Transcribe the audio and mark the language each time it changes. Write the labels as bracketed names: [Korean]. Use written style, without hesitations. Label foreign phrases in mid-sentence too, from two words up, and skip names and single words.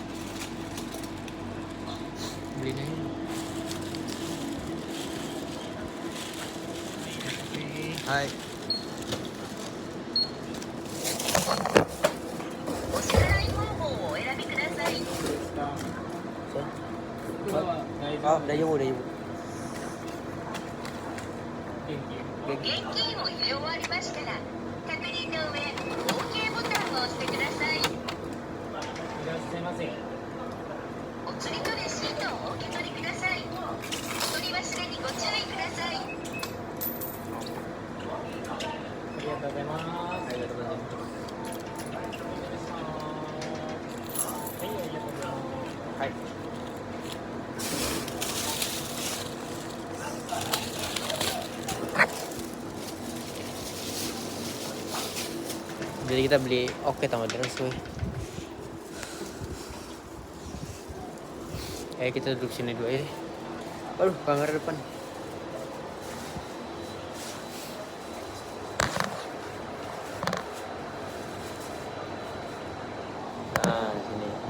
[Indonesian] Belinya ini. Hai. Oh, udah jauh. [Japanese] 現金を入れ終わりましたら、確認の上、OK ボタンを押してください。いらっしゃいませ。お釣りとレシートをお受け取りください。取り忘れにご注意ください。ありがとうございます。ありがとうございます。はい、ありがとうございます。 [Indonesian] はい。Jadi kita beli oke tambah terus weh. Kita duduk sini dulu ya. Aduh, kamera depan. Nah, sini.